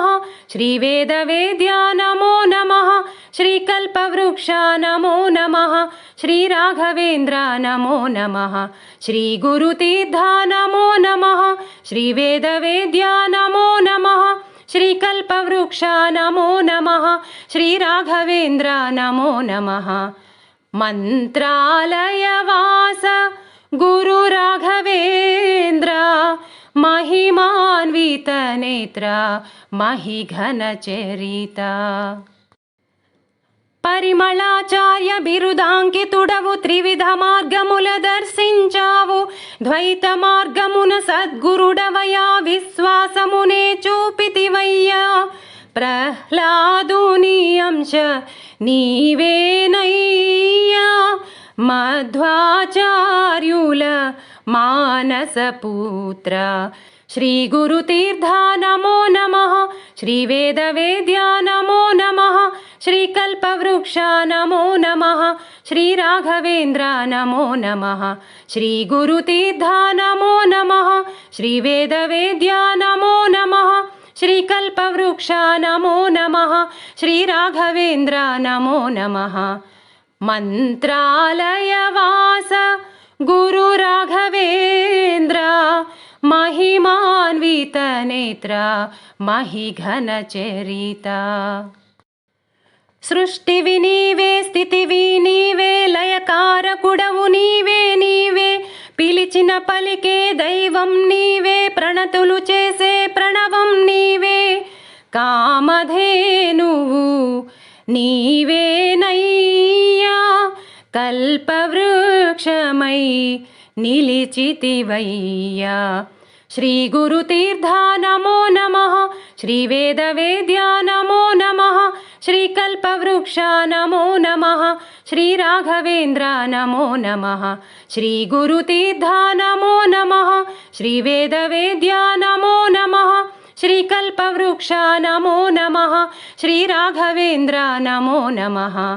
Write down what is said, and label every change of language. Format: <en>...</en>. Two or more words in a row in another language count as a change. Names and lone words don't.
<sa>श्रीवेदवेद्या नमो नमः श्रीकल्पवृक्षा नमो नमः श्रीराघवेन्द्र नमो नमः श्रीगुरुतीर्था नमो नमः श्रीवेदवेद्या नमो नमः श्रीकल्पवृक्षा नमो नमः श्रीराघवेन्द्र नमो नमः मन्त्रालयवास गुरुराघवेन्द्र महिमान्वितनेत्र</sa> <te>महिघनचरिता పరిమళాచార్య బిరుదాంకితుడవు త్రివిధ మార్గముల దర్శించావు ద్వైత మార్గమున సద్గురుడవయా విశ్వాసమునే చూపితివయ్యా ప్రహ్లాదుని అంశ నీవేనయ్యా మధ్వాచార్యుల మానసపుత్ర</te> <sa>श्री गुरुतीर्था नमो नमः श्रीवेदवेद्या नमो नमः श्रीकल्पवृक्षा नमो नमः श्रीराघवेन्द्र नमो नमः श्रीगुरुतीर्था नमो नमः श्रीवेदवेद्या नमो नमः श्रीकल्पवृक्षा नमो नमः श्रीराघवेन्द्र नमो नमः मन्त्रालयवास गुरुराघवेन्द्र महिमान्वितनेत्र</sa> <te>महिघनचरिता సృష్టివి నీవే స్థితివి నీవే లయకారకుడవు నీవే నీవే పిలిచిన పలికే దైవం నీవే ప్రణతులు చేసే ప్రణవం నీవే కామధేనువు నీవేనయ్యా కల్పవృక్షమై నిలిచితివయ్యా</te> <sa>శ్రీ గురుతీర్థా నమో నమః శ్రీ వేదవేద్యా నమో నమః శ్రీ కల్పవృక్ష నమో నమః శ్రీ రాఘవేంద్ర నమో నమః శ్రీ గురుతీర్థా నమో నమః శ్రీ వేదవేద్యా నమో నమః శ్రీ కల్పవృక్ష నమో నమః శ్రీ రాఘవేంద్ర నమో నమః</sa>